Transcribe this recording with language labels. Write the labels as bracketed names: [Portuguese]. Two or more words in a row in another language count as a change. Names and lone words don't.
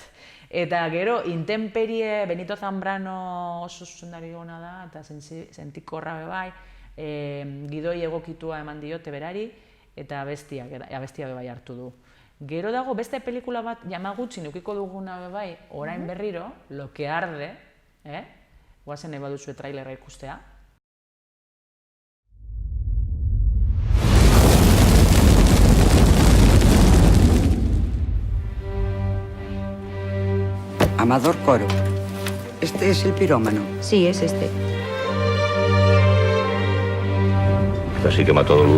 [Basque] Eta gero, Intemperie, Benito Zambrano oso zuzendari hona da, eta sentikorra bebai, gidoi egokitua eman diote berari, eta abestia bebai hartu du. Gero dago beste pelikula bat, Yamaguchi nukiko duguna bebai, orain berriro, Lo que arde, guazen nahi baduzue trailerra ikustea. [Spanish] Amador Coro. Este es el pirómano. Sí, es este. Así que mató a Lugo.